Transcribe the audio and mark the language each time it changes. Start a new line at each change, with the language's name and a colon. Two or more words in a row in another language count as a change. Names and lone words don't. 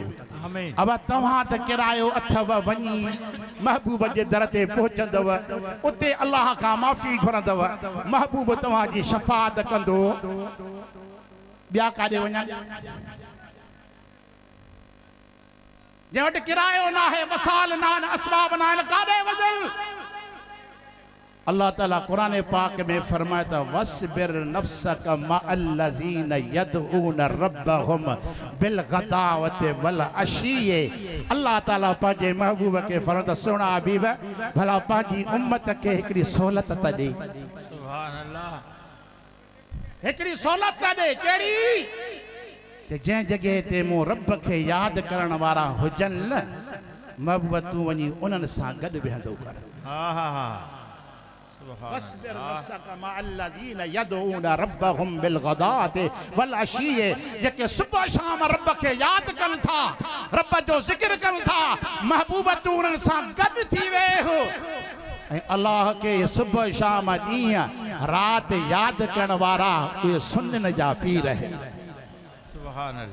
Sindhi: अब तव्हां त किरायो अथव वञी महबूब जे दर ते पहुचंदव उते अल्लाह खां माफ़ी घुरंदव महबूब तव्हांजी शफ़ाअत कंदो। ॿिया काॾे वञा जे वटि किरायो ना है, वसाल ना है, असबाब ना है, कादे वजल। अल्लाह ताला कुरान पाक में फरमाता
Arabic: واصبر نفسك مع الذين يدعون ربهم بالغداة والعشي.
Sindhi: अल्लाह ताला पंहिंजे महबूब के फरमाता सुणा हबीब भला पंहिंजी उम्मत के हिकड़ी सहूलत त ॾे।
Arabic: سبحان الله.
Sindhi: हिकड़ी सहूलत त ॾे कहिड़ी कि जंहिं जॻह ते मूं रब खे यादि करण वारा हुजनि न महबूब तूं वञी उन्हनि सां गॾु वेहंदो कर। हा हा हा
Arabic: واصبر نفسك مع الذين يدعون ربهم بالغداة والعشي.
Sindhi: जेके सुबह शाम रब खे यादि कनि था, रब जो ज़िक्र कनि था, महबूब तूं उन्हनि सां गॾु थी वेह। ऐं अल्लाह के सुबह शाम ॾींहं राति यादि करण वारा उहे सुनन जा पीर आहिनि।
Arabic: سبحان الله.